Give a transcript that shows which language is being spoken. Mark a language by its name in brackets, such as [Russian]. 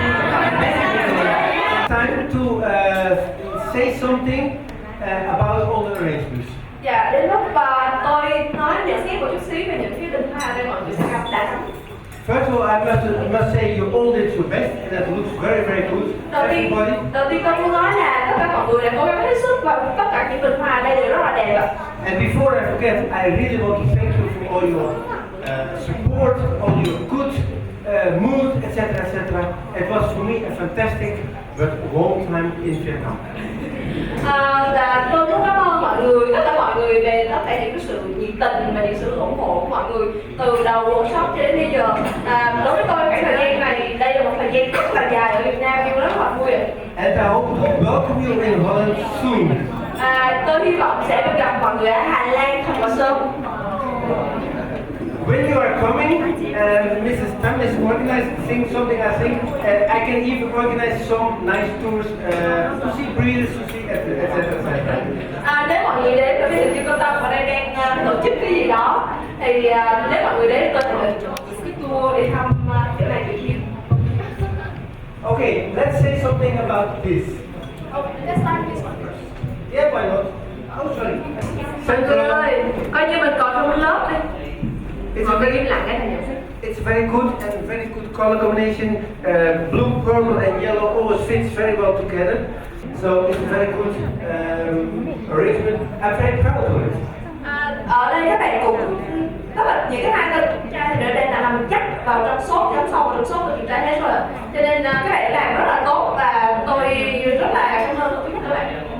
[English] Time to say something about all the arrangements. [Vietnamese] Dạ, đến lúc tôi nói nhận xét một chút xíu về những cái tinh hoa ở đây mọi người sẽ gặp đã. [English] First of all, I must say you all did your best, and that looks very, very good. Everybody. [Vietnamese] Đầu tiên tôi muốn nói là tất cả mọi người đã cố gắng hết sức và tất cả những bình hoa ở đây đều rất là đẹp ạ. [English] And before I forget, I really want to thank you for all your support, all your good mood, etc., etc. It was for me a fantastic but warm time in Vietnam. [Vietnamese] Và tôi muốn cảm ơn mọi người, tất cả mọi người về tất cả những cái sự nhiệt tình và những sự ủng hộ của mọi người từ đầu workshop cho đến bây giờ. Đối với tôi khoảng thời gian này, đây là một thời gian rất là dài ở Việt Nam nhưng rất là vui ạ. [English] And I hope to welcome you in Holland soon. [Vietnamese] Tôi hy vọng sẽ được gặp mọi người ở Hà Lan thật là sớm. [English] When you are coming, Mrs. Tam is organizing something, I think. I can even organize some nice tours to see breeders, to see etc. [Vietnamese] Nếu mọi người đến, bởi vì thực trung tâm ở đây đang tổ chức cái gì đó, thì nếu mọi người đến, tôi sẽ chọn cái tour để thăm chỗ này chỗ kia. [English] Okay, let's say something about this. Let's start this one first. Yeah, why not? Oh, sorry. [Vietnamese] Mọi người ơi, coi như mình còn trong lớp đi. [English] It's very good and very good color combination. Blue, purple and yellow always fits very well together. So it's a very good arrangement. I'm very proud of it. [Vietnamese] Ở đây các bạn cũng tức là những cái hai tên kiểm tra thì ở đây là nằm chắc vào trong số của kiểm tra hết rồi, cho nên các bạn làm rất là tốt và tôi rất là cảm ơn quý các bạn.